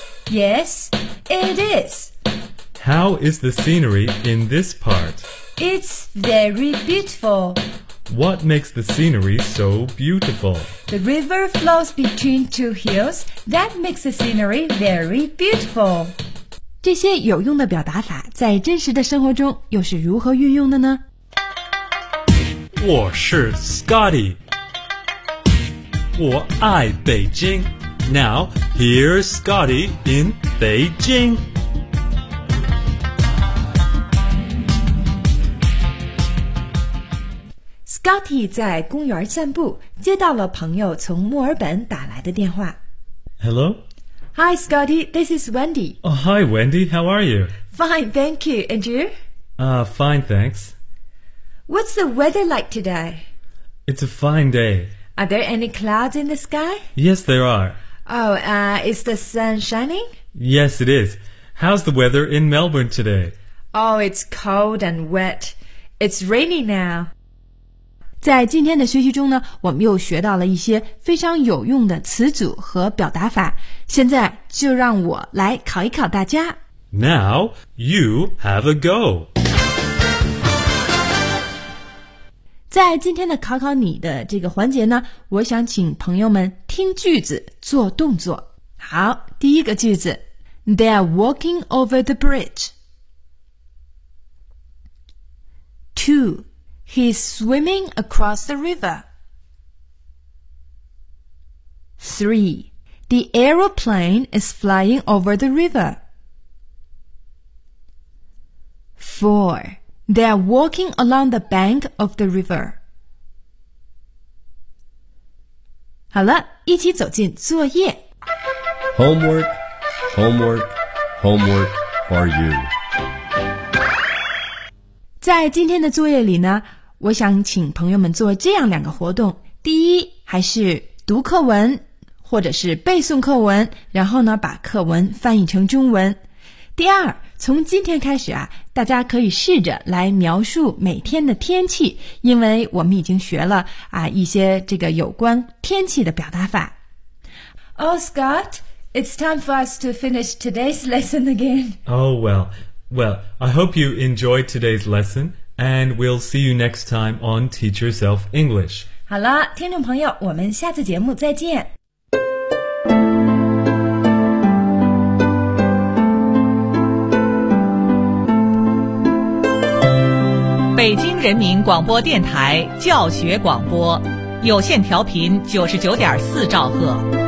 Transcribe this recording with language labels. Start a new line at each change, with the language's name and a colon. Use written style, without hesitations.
English: Yes, it is. How is the scenery in this part? It's very beautiful. What makes the scenery so beautiful? The river flows between two hills. That makes the scenery very beautiful.
Chinese: 这些有用的表达法在真实的生活中又是如何运用的呢？我是 Scotty， 我爱北京。
English: Now here's Scotty in Beijing.
Chinese: Scotty 在公园散步，接到了朋友从墨尔本打来的电话。
English: Hello. Hi, Scotty. This is Wendy. Oh, hi, Wendy. How are you? Fine, thank you. And you? Fine, thanks. What's the weather like today? It's a fine day. Are there any clouds in the sky? Yes, there are. Oh, is the sun shining? Yes, it is. How's the weather in Melbourne today? Oh, it's cold and wet. It's raining now.
Chinese: 在今天的学习中呢，我们又学到了一些非常有用的词组和表达法。现在就让我来考一考大家。
English: Now you have a go.
Chinese: 在今天的考考你的这个环节呢，我想请朋友们听句子做动作。好，第一个句子
English: ，They are walking over the bridge. Two. He's swimming across the river. 3. The aeroplane is flying over the river. 4. They're walking along the bank of the river.
Chinese: 好了，一起走进作业。
English: Homework, homework, homework for you.
Chinese: 在今天的作业里呢，我想请朋友们做这样两个活动，第一，还是读课文，或者是背诵课文，然后呢，把课文翻译成中文。第二，从今天开始啊，大家可以试着来描述每天的天气，因为我们已经学了啊一些这个有关天气的表达法。
English: Oh, Scott, it's time for us to finish today's lesson again. Oh, well, I hope you enjoyed today's lesson. And we'll see you next time on Teach Yourself English.
Chinese: 好了，听众朋友，我们下次节目再见。北京人民广播电台教学广播，有线调频99.4兆赫。